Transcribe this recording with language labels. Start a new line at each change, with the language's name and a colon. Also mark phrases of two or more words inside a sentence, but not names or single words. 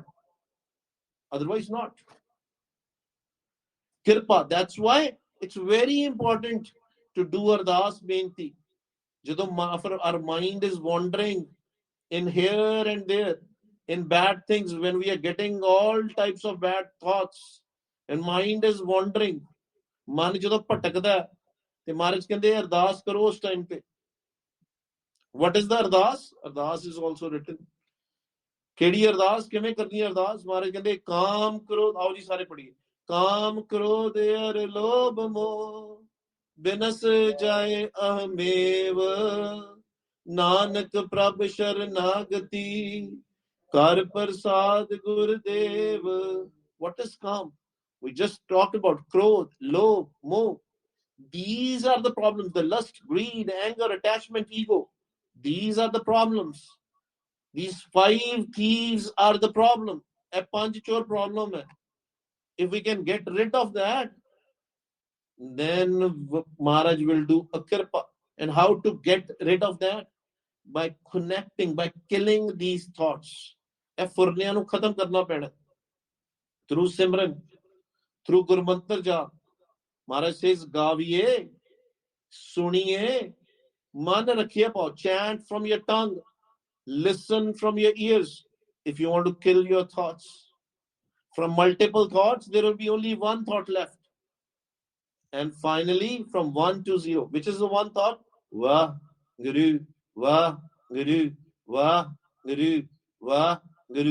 English: Otherwise not. Kirpa. That's why it's very important to do
Punjabi: ਅਰਦਾਸ ਬੇਨਤੀ.
English: ਜਦੋਂ our mind is wandering in here and there, in bad things, when we are getting all types of bad thoughts, and mind is wandering,
Punjabi: ਮਨ ਜਦੋਂ ਭਟਕਦਾ ਤੇ ਮਹਾਰਾਜ ਕਹਿੰਦੇ ਅਰਦਾਸ ਕਰੋ ਉਸ ਟਾਈਮ ਤੇ.
English: What is the ardas? Ardas is also written.
Punjabi: ਕਿਹੜੀ ਅਰਦਾਸ, ਕਿਵੇਂ ਕਰਨੀ ਅਰਦਾਸ? ਮਹਾਰਾਜ ਕਹਿੰਦੇ ਕਾਮ ਕਰੋ. ਆਓ ਜੀ ਸਾਰੇ ਪੜੀਏ. ਕਾਮ ਕਰੋ ਦੇ ਅਰ ਲੋਭ ਮੋਹ ਬਿਨਸ ਜਾਏ ਅਹਮੇਵ ਨਾਨਕ ਪ੍ਰਭ ਸ਼ਰਨਾਗਤੀ ਕਰ ਪ੍ਰਸਾਦ ਗੁਰਦੇਵ.
English: What is calm? We just talked about
Punjabi: ਕ੍ਰੋਧ, ਲੋਭ, ਮੋਹ.
English: These are the problems. The lust, greed, anger, attachment, ego. These are the problems. These 5 thieves are the problem.
Hindi: ए पंच चोर प्रॉब्लम है.
English: If we can get rid of that, then Maharaj will do a kirpa. And how to get rid of that? By connecting, by killing these thoughts.
Punjabi: ਇਹ ਫੁਰਨਿਆਂ ਨੂੰ ਖਤਮ ਕਰਨਾ ਪੈਣਾ.
English: Through simran, through
Punjabi: ਗੁਰਮੰਤਰ ਜਾਪ.
English: Maharaj says,
Punjabi: ਗਾਵੀਐ, ਸੁਣੀਐ, ਮਨ ਰਖੀਐ ਪਾਉ.
English: Chant from your tongue. Listen from your ears. If you want to kill your thoughts. From multiple thoughts, there will be only one thought left. And finally, from 1 to 0. Which is the one thought? Waheguru, Waheguru, Waheguru, Waheguru.